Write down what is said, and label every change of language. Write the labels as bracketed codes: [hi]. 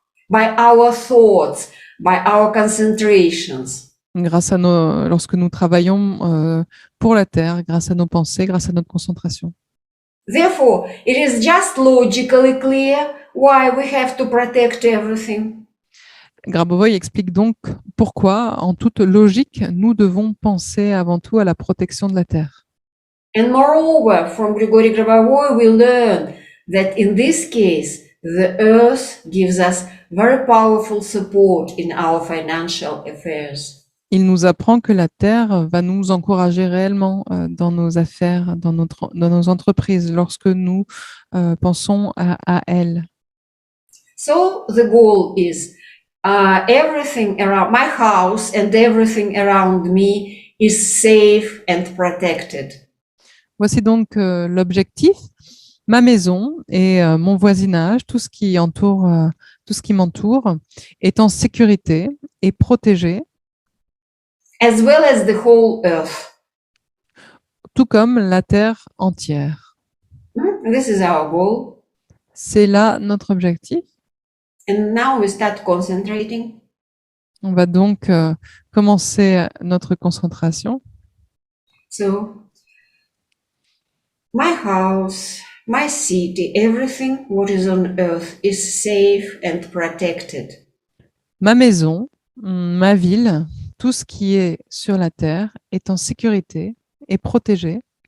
[en] By our thoughts, by our concentrations. [fr] lorsque nous travaillons pour la Terre, grâce à nos pensées, grâce à notre concentration. [en] Therefore, it is just logically clear why we have to protect everything. [fr] Grabovoi explique donc pourquoi, en toute logique, nous devons penser avant tout à la protection de la Terre. [en] And moreover, from Grigory Grabovoi, we learn that in this case, the earth gives us very powerful support in our financial affairs. [fr] Il nous apprend que la Terre va nous encourager réellement dans nos affaires, dans nos entreprises, lorsque nous pensons à elle. [en] So the goal is everything around my house and everything around me is safe and protected. [fr] Voici donc l'objectif. Ma maison et mon voisinage, tout ce qui m'entoure, est en sécurité et protégé, [en] As well as the whole earth. [fr] tout comme la Terre entière. [en] This is our goal. [fr] C'est là notre objectif. [en] And now we start concentrating. [fr] On va donc commencer notre concentration. [en] So, my house, my city, everything what is on earth is safe and protected. [fr] Ma maison, ma ville, tout ce qui est sur la Terre est en sécurité et protégé.